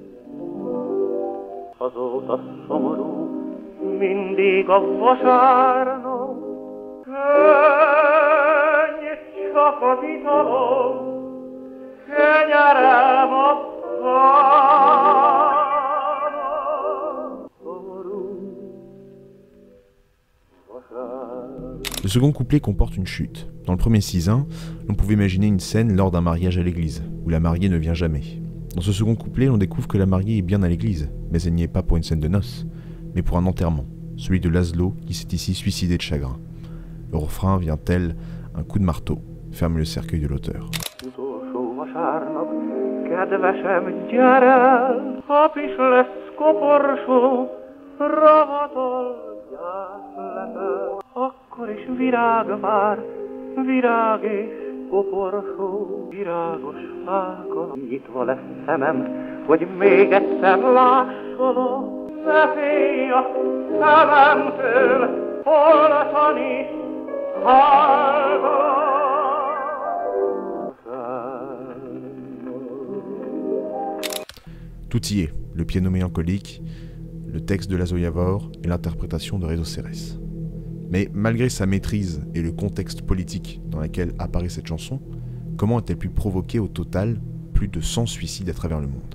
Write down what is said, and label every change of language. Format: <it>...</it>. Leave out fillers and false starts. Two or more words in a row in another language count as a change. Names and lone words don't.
<hu>Azóta szomorú mindig a vasárnap, könny csak az italom, kenyerem a pánom.</hu> <fr>Le second couplet comporte une chute. Dans le premier cisin, l'on pouvait imaginer une scène lors d'un mariage à l'église, où la mariée ne vient jamais. Dans ce second couplet, on découvre que la mariée est bien à l'église, mais elle n'y est pas pour une scène de noces, mais pour un enterrement, celui de Laszlo qui s'est ici suicidé de chagrin. Le refrain vient tel un coup de marteau, ferme le cercueil de l'auteur.</fr> <hu>Akkor is virág vár, virág és koporsó, virágos fákon. Nyitva lesz szemem, hogy még egyszer lássalak. Ne félj a szememtől, holtan is hallgat.</hu> <fr>Tout y est, le piano mélancolique, le texte de Laszlo Jávor et l'interprétation de Réseau Cérès. Mais malgré sa maîtrise et le contexte politique dans lequel apparaît cette chanson, comment a-t-elle pu provoquer au total plus de 100 suicides à travers le monde?</fr>